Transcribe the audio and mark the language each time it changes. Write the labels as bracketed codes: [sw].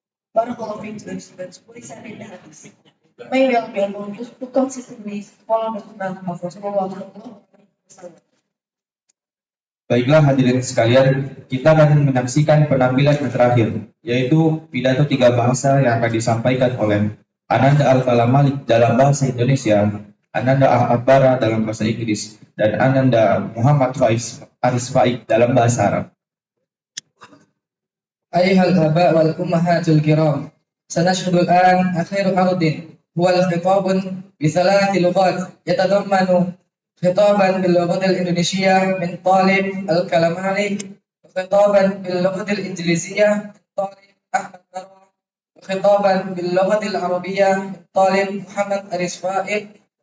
[en] Barakallahu fiikum to the students who listen in the hadith. May we all be able to consistently follow the sunnah of Rasulullah SAW. [id] Baiklah hadirin sekalian, kita akan menyaksikan penampilan yang terakhir, yaitu pidato 3 bahasa yang akan disampaikan oleh Ananda Al-Kalamalik dalam bahasa Indonesia, Ananda Ahmad Bara dalam bahasa Inggris, dan Ananda Muhammad Faiz Aris Faik dalam bahasa Arab. [ar] أيها الآباء والأمهات الكرام، سنشهد الآن آخر عرض هو الخطاب بثلاث لغات يتضمن خطابا باللغة الإندونيسية من طالب الكلامالي، وخطابا باللغة الإنجليزية من طالب أحمد برا، وخطابا باللغة العربية من طالب محمد أريس فائق.